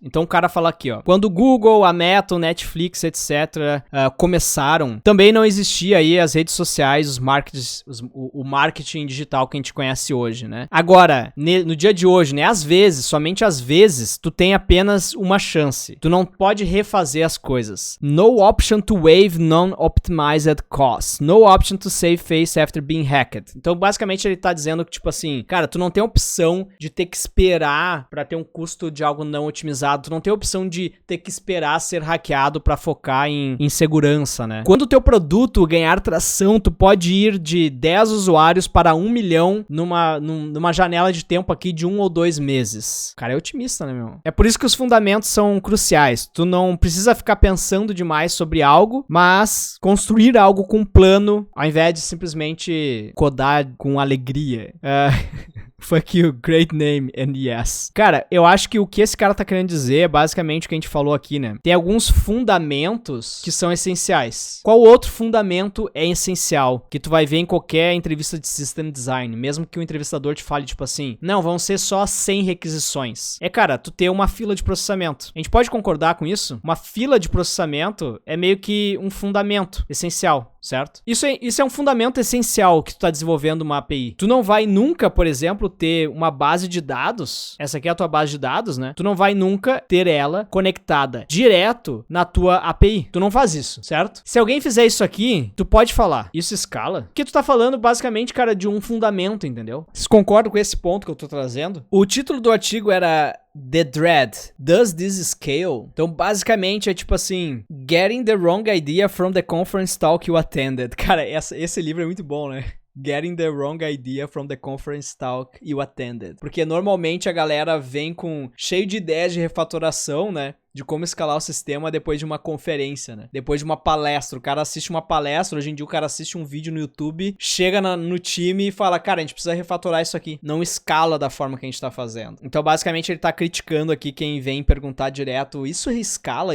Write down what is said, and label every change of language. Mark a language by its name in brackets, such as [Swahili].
[Portuguese] Então o cara fala aqui, ó. Quando o Google, a Meta, o Netflix, etc. Começaram, também não existia aí as redes sociais, o marketing digital que a gente conhece hoje, né? Agora, no dia de hoje, né? Às vezes, somente às vezes, tu tem apenas uma chance. Tu não pode refazer as coisas. [English] No option to waive non-optimized costs. No option to save face after being hacked. [Portuguese] Então, basicamente, ele tá dizendo que, tipo assim, cara, tu não tem opção de ter que esperar pra ter um custo de algo não otimizado. Tu não tem opção de ter que esperar ser hackeado pra focar em segurança, né? Quando o teu produto ganhar tração, tu pode ir de 10 usuários para 1 milhão numa janela de tempo aqui de 1 ou 2 meses. O cara é otimista, né, meu? É por isso que os fundamentos são cruciais. Tu não precisa ficar pensando demais sobre algo, mas construir algo com plano, ao invés de simplesmente codar com alegria. [English] Fuck you, great name and yes. [Portuguese] Cara, eu acho que o que esse cara tá querendo dizer é basicamente o que a gente falou aqui, né? Tem alguns fundamentos que são essenciais. Qual outro fundamento é essencial que tu vai ver em qualquer entrevista de system design, mesmo que o entrevistador te fale tipo assim, não, vão ser só 100 requisições. Cara, tu ter uma fila de processamento. A gente pode concordar com isso? Uma fila de processamento é meio que um fundamento essencial, certo? Isso é um fundamento essencial que tu tá desenvolvendo uma API. Tu não vai nunca, por exemplo, ter uma base de dados, essa aqui é a tua base de dados, né? Tu não vai nunca ter ela conectada direto na tua API. Tu não faz isso, certo? Se alguém fizer isso aqui, tu pode falar, isso escala? Porque tu tá falando basicamente, cara, de um fundamento, entendeu? Vocês concordam com esse ponto que eu tô trazendo? O título do artigo era [English] The Dread, Does This Scale? [Portuguese] Então, basicamente, é tipo assim, [English] Getting the Wrong Idea from the Conference Talk You Attended. [Portuguese] Cara, esse livro é muito bom, né? [English] Getting the Wrong Idea from the Conference Talk You Attended. [Portuguese] Porque normalmente a galera vem cheio de ideias de refatoração, né? De como escalar o sistema depois de uma conferência, né? Depois de uma palestra. O cara assiste uma palestra, hoje em dia o cara assiste um vídeo no YouTube, chega no time e fala, cara, a gente precisa refatorar isso aqui. Não escala da forma que a gente tá fazendo. Então, basicamente, ele tá criticando aqui quem vem perguntar direto, isso escala?